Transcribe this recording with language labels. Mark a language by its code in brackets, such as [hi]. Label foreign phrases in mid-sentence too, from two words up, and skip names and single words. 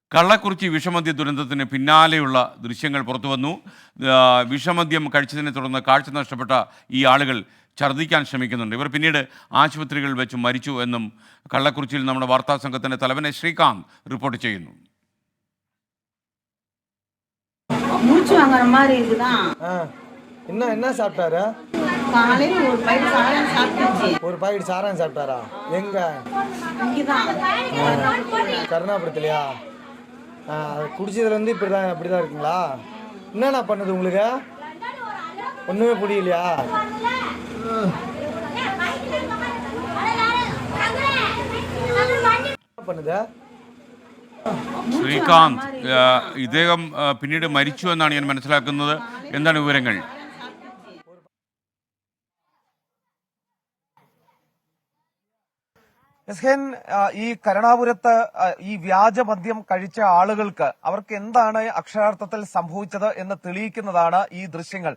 [ml] കള്ളക്കുറിച്ചി വിഷമദ്യ ദുരന്തത്തിന് പിന്നാലെയുള്ള ദൃശ്യങ്ങൾ പുറത്തുവന്നു. വിഷമദ്യം കഴിച്ചതിനെ തുടർന്ന് കാഴ്ച നഷ്ടപ്പെട്ട ഈ ആളുകൾ ഛർദ്ദിക്കാൻ ശ്രമിക്കുന്നുണ്ട്. ഇവർ പിന്നീട് ആശുപത്രികളിൽ വെച്ച് മരിച്ചു എന്നും കള്ളക്കുറിച്ചിയിൽ നമ്മുടെ വാർത്താ സംഘത്തിൻ്റെ തലവനെ ശ്രീകാന്ത് റിപ്പോർട്ട് ചെയ്യുന്നു. [ta] என்ன சாப்பிட்டாரு? காலையில் ஒரு பாக்கெட் சாராயம் சாப்பிட்டுச்சு. ஒரு பாக்கெட் சாராயம் சாப்பிட்டாரா? எங்க? கருணாபுரத்துலையா? குடிச்சதுலேருந்து இப்படிதான் இருக்குங்களா? என்னண்ணா பண்ணுது உங்களுக்கு? ஒன்றுமே புரியலையா? பண்ணுது [ml] ശ്രീകാന്ത്, ഇദ്ദേഹം പിന്നീട് മരിച്ചു എന്നാണ് ഞാൻ മനസ്സിലാക്കുന്നത്. എന്താണ് വിവരങ്ങൾ? ഈ കരുണാപുരത്ത് ഈ വ്യാജമദ്യം കഴിച്ച ആളുകൾക്ക് അവർക്ക് എന്താണ് അക്ഷരാർത്ഥത്തിൽ സംഭവിച്ചത് എന്ന് തെളിയിക്കുന്നതാണ് ഈ ദൃശ്യങ്ങൾ.